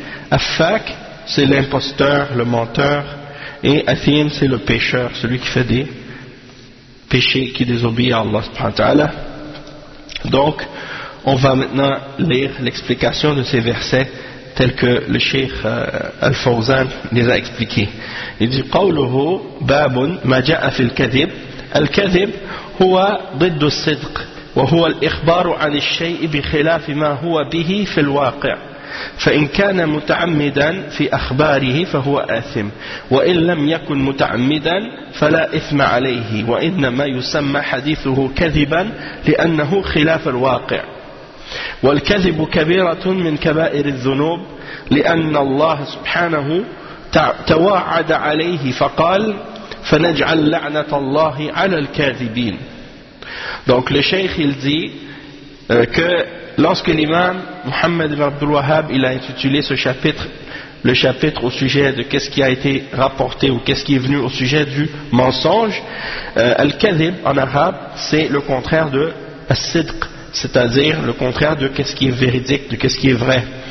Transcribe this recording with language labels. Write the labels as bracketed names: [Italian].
[French] Affak, c'est l'imposteur, le menteur, et athim, c'est le pécheur, celui qui fait des péché, qui désobéit à Allah subhanahu wa ta'ala. Donc on va maintenant lire l'explication de ces versets tels que le Cheikh Al-Fawzan les a expliqués. Il dit [Arabic] قوله باب ما جاء في الكذب الكذب هو ضد الصدق وهو الإخبار عن الشيء بخلاف ما هو به في الواقع فإن كان متعمدا في أخباره فهو آثم وإن لم يكن متعمدا فلا إثم عليه وإنما يسمى حديثه كذبا لأنه خلاف الواقع والكذب كبيرة من كبائر الذنوب لأن الله سبحانه تواعد عليه فقال فنجعل لعنة الله على الكاذبين. [French] Donc le cheikh il dit que lorsque l'imam Muhammad ibn Abdul Wahhab il a intitulé ce chapitre, le chapitre au sujet de qu'est-ce qui a été rapporté ou qu'est-ce qui est venu au sujet du mensonge, al-kadhib en arabe c'est le contraire de as-sidq, c'est-à-dire le contraire de qu'est-ce qui est véridique, de qu'est-ce qui est vrai,